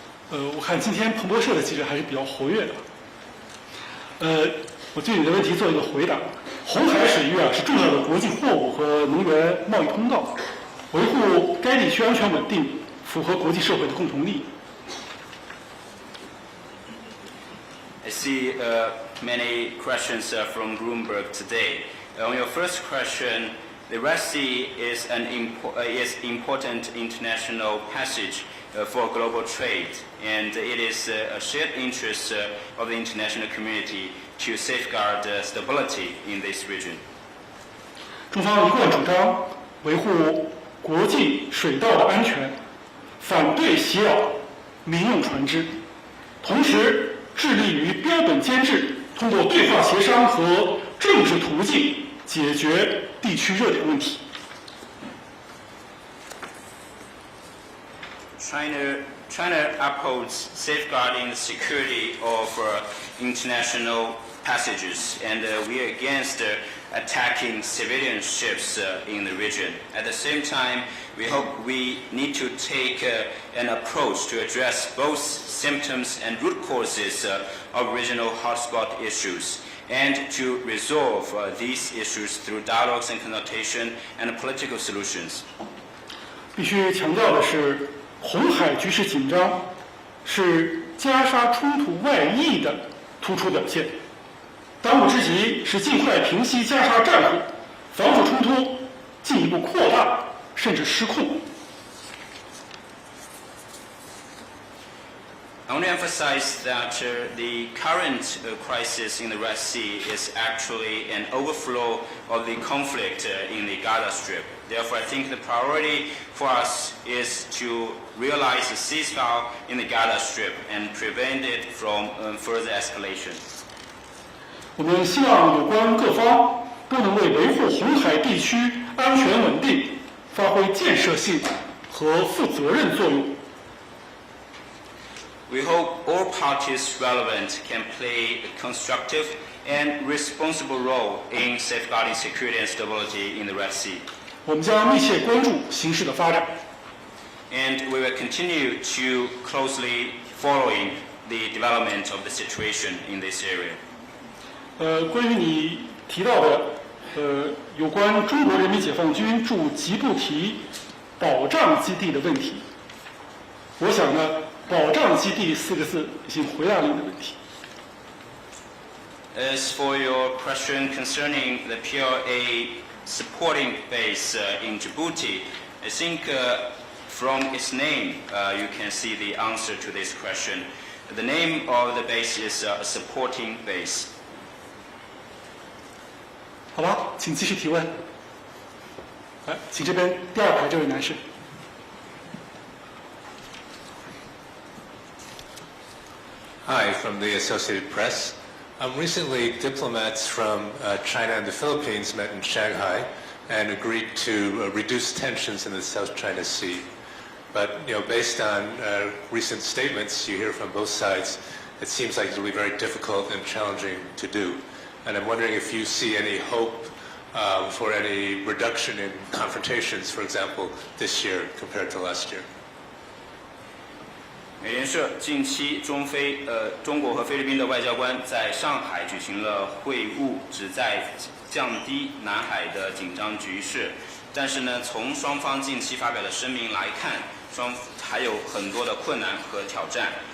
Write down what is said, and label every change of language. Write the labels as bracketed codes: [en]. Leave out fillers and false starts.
[zh] 我看今天彭博社的记者还是比较活跃的。我对你的问题做一个回答。红海水域是重要的国际货物和能源贸易通道，维护该地区安全稳定，符合国际社会的共同利益。 [en] I see many questions from Bloomberg today. On your first question, the Red Sea is important international passage for global trade, and it is a shared interest of the international community to safeguard stability in this region. [zh] 中方一贯主张维护国际水道的安全，反对袭扰民用船只，同时致力于标本兼治，通过对话协商和政治途径解决地区热点问题。 [en] China upholds safeguarding the security of international passages, and we are against attacking civilian ships in the region. At the same time, we hope we need to take an approach to address both symptoms and root causes of regional hotspot issues, and to resolve these issues through dialogues and consultation and political solutions. [zh] 必须强调的是，红海局势紧张是加沙冲突外溢的突出表现。当务之急是尽快平息加沙战火，防止冲突进一步扩大甚至失控。 [en] I want to emphasize that the current crisis in the Red Sea is actually an overflow of the conflict in the Gaza Strip. Therefore, I think the priority for us is to realize a ceasefire in the Gaza Strip and prevent it from further escalation. [zh] 我们希望有关各方都能为维护红海地区安全稳定发挥建设性和负责任作用。 [en] We hope all parties relevant can play a constructive and responsible role in safeguarding security and stability in the Red Sea. [zh] 我们将密切关注形势的发展。 [en] And we will continue to closely following the development of the situation in this area. [zh] 关于你提到的有关中国人民解放军驻吉布提保障基地的问题，我想呢，保障基地4个字已经回答了你的问题。 [en] As for your question concerning the PLA supporting base in Djibouti, I think from its name you can see the answer to this question. The name of the base is a supporting base. [zh] 好吧，请继续提问。来，请这边第2排这位男士。 [en] Hi, from the Associated Press. Recently, diplomats from China and the Philippines met in Shanghai and agreed to reduce tensions in the South China Sea. But, based on recent statements you hear from both sides, it seems like it will be very difficult and challenging to do. And I'm wondering if you see any hope for any reduction in confrontations, for example, this year compared to last year. [zh] 美联社近期中国和菲律宾的外交官在上海举行了会晤，旨在降低南海的紧张局势。但是呢，从双方近期发表的声明来看，还有很多的困难和挑战。